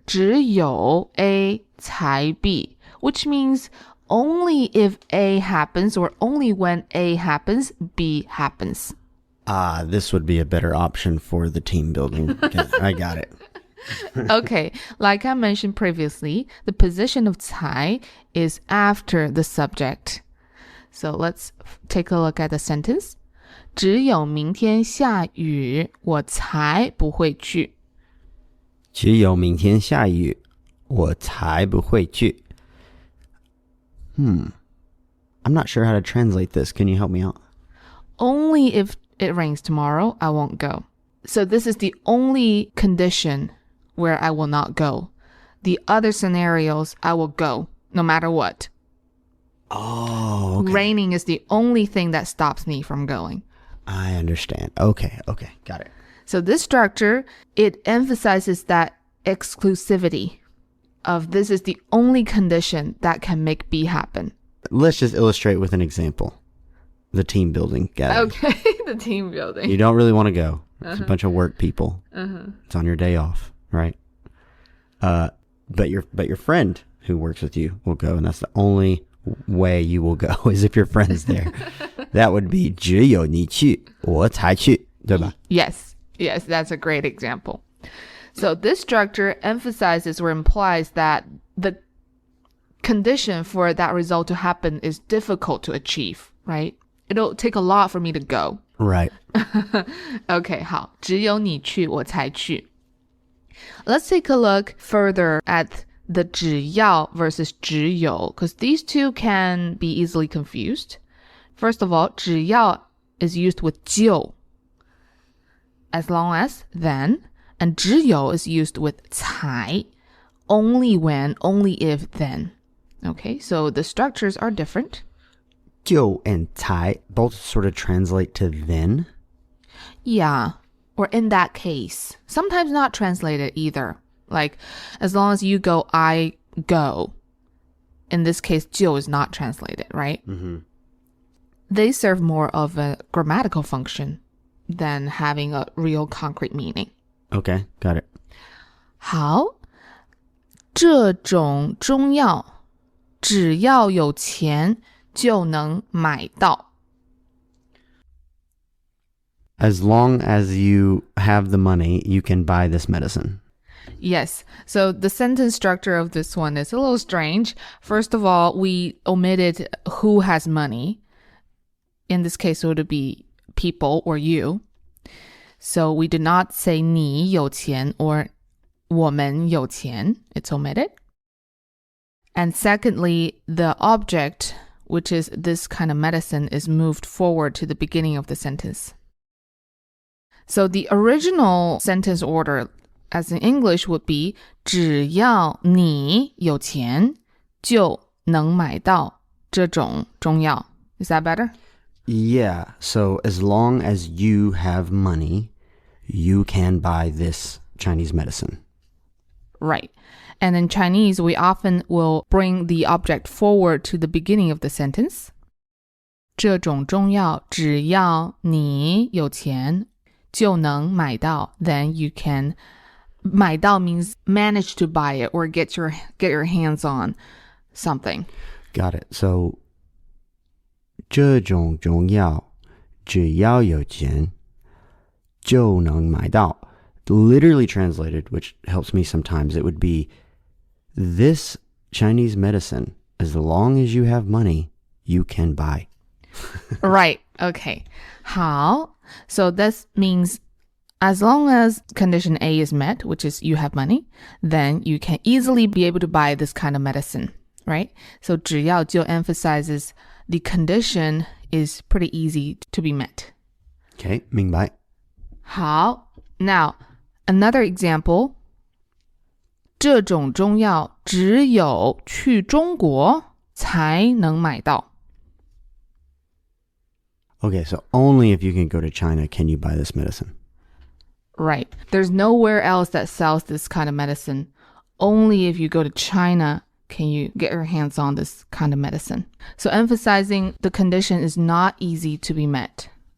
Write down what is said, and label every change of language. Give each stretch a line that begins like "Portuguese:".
Chinese: 只有 A 才 B,
English: which means only if A happens or only when A happens, B happens. Ah, this would be a better option for the team building. Okay, I got it. Okay, like I mentioned previously, the position of 才 is after the subject. So let's take a look at the sentence.
Chinese: 只有明天下雨，我才不会去。只有明天下雨，我才不会去.
English: I'm not sure how to translate this. Can you help me out? Only if it rains tomorrow, I won't go. So this is the only condition where I will not go. The other scenarios, I will go, no matter what. Oh, okay. Raining is the only thing that stops me from going. I understand. Okay, got it. So this structure, it emphasizes that exclusivity of this is the only condition that can make B happen. Let's just illustrate with an example. The team building gathering. Okay, the team building. You don't really want to go. It's a bunch of work people. It's on your day off, right? But your friend who works with you will go, and that's the only way you will go is if your friend's there. That would be
Chinese: 只有你去，我才去，对吧?
English: Yes, that's a great example. So this structure emphasizes or implies that the condition for that result to happen is difficult to achieve, right? It'll take a lot for me to go. Right.
Chinese: Okay, 好，只有你去我才去。
English: Let's take a look further at the 只要 versus 只有 because these two can be easily confused. First of all, 只要 is used with 就 as long as, then, and 只有 is used with 才 only when, only if, then. Okay, so the structures are different. 就 and 才 both sort of translate to then. Yeah, or in that case. Sometimes not translated either. Like, as long as you go, I go. In this case, 就 is not translated, right? Mm-hmm. They serve more of a grammatical function than having a real concrete meaning. Okay, got it.
Chinese: 好，这种中药只要有钱就能买到。
English: As long as you have the money, you can buy this medicine. Yes. So the sentence structure of this one is a little strange. First of all, we omitted who has money. In this case, it would be people or you. So we did not say
Chinese: 你有钱
English: or
Chinese: 我们有钱.
English: It's omitted. And secondly, the object, which is this kind of medicine, is moved forward to the beginning of the sentence. So the original sentence order, as in English, would be
Chinese: 只要你有钱就能买到这种中药.
English: Is that better? Yeah, so as long as you have money, you can buy this Chinese medicine. Right. And in Chinese, we often will bring the object forward to the beginning of the sentence.
Chinese: 这种中药只要你有钱就能买到.
English: Then you can 买到 means manage to buy it or get your hands on something. Got it.
Chinese: So 这种中药只要有钱就能买到.
English: Literally translated, which helps me sometimes, it would be this Chinese medicine, as long as you have money, you can buy. Right. Okay. 好. So this means as long as condition A is met, which is you have money, then you can easily be able to buy this kind of medicine, right? So 只要就 emphasizes the condition is pretty easy to be met. Okay, 明白. 好.Now, another example.
Chinese: 这种中药只有去中国才能买到.
English: Okay, so only if you can go to China can you buy this medicine. Right. There's nowhere else that sells this kind of medicine. Only if you go to China can you get your hands on this kind of medicine. So emphasizing the condition is not easy to be met.